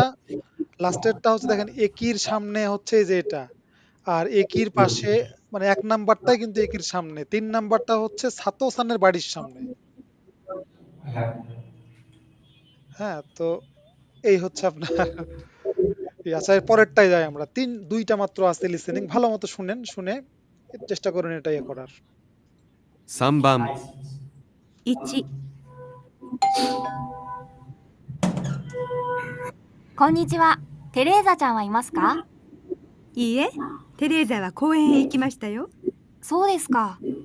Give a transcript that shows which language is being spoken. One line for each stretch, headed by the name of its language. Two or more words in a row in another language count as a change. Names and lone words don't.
Bangla: লাস্টেরটা হচ্ছে দেখেন একির সামনে হচ্ছে এই যে এটা আর একির পাশে মানে 1 নাম্বারটাই কিন্তু একির সামনে 3 নাম্বারটা হচ্ছে সাতোসানের বাড়ির সামনে হ্যাঁ হ্যাঁ তো এই হচ্ছে আপনার আচ্ছা এর পরেরটাই যাই আমরা 2টা মাত্র আছে লিসেনিং ভালো মতো শুনেন শুনে চেষ্টা করেন এটা ইয়ে করার
Japanese: 3番 1、こんにちは。テレーザちゃんはいますか？いいえ、テレーザは公園へ行きましたよ。そうですか。